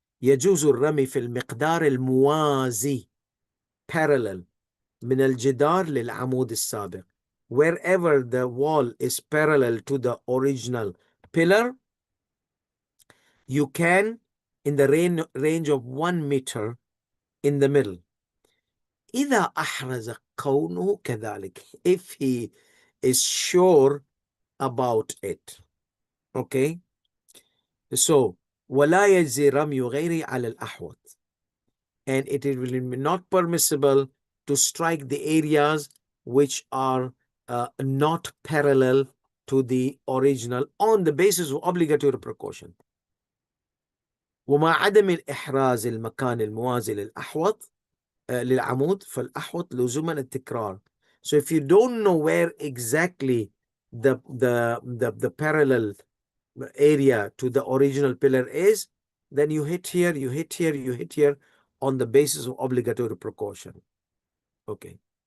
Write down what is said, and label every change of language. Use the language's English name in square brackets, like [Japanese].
[Arabic] يجوز الرمي في المقدار الموازي parallel من الجدار للعمود السابق. [English] Wherever the wall is parallel to the original pillar, you can, in the range of 1 meter in the middle. [Arabic] إذا أحرز كونه كذلك, [English] if he is sure about it. Okay, so [Arabic] ولا يجزي رمي غيره على الأحوط, [English] and it will be not permissible to strike the areas which are not parallel to the original on the basis of obligatory precaution. [Arabic] ومع عدم الإحراز المكان الموازي للأحوط للعمود فالأحوط لزوما التكرار. [English] So if you don't know where exactly the parallel area to the original pillar is, then you hit here, you hit here, you hit here on the basis of obligatory precaution. Okay.